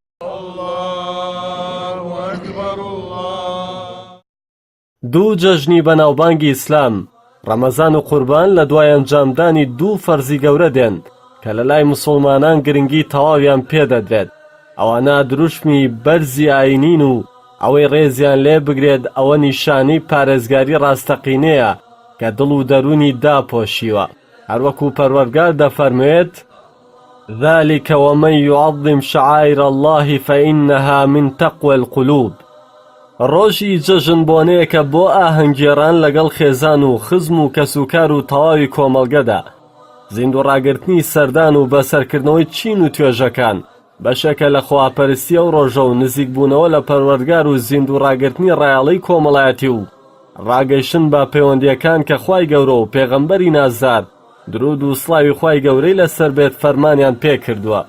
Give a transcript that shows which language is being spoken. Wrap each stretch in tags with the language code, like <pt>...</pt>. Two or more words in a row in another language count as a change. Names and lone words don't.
<ckb>دوو جەژنی بەناوبانگی ئیسلام، ڕەمەزان و قوربان، لە دوای ئەنجامدانی دوو فەرزی گەورە دێن کە لە لای مسلمانان گرنگی تەواویان پێدەدرێت. ئەوانە دروشمی بەرزی ئاینین و ئەوەی ڕێزیان لێ بگرێت ئەوە نیشانەی پارێزگاری ڕاستەقینەیە کە دڵ و دەرونی داپۆشیوە. هەروەکو پەروەردگار دەفەرموێت:</ckb> <ar>ذلك ومن يعظم شعائر الله فإنها من تقوى القلوب.</ar> <ckb>ڕۆژی جەژن بۆنەیەکە بۆ ئاهەنگێڕان لەگەڵ خێزان و خزم و کەسوکار و تەواوی کۆمەڵگەدا. زیندوڕاگرتنی سەردان و بەسەرکردنەوەی چین و توێژەکان بەشێکە لە خواپەرستی ئەو ڕۆژە و نزیکبوونەوە لە پەروەردگار و زیندوڕاگرتنی ڕایەڵەی کۆمەڵایەتی و ڕاگەیشتن بە پەیوەندیەکان کە خوای گەورە و پێغەمبەری نازدار درود و سڵاوی خوای گەورەی لەسەر بێت فەرمانیان پێ کردووە.</ckb>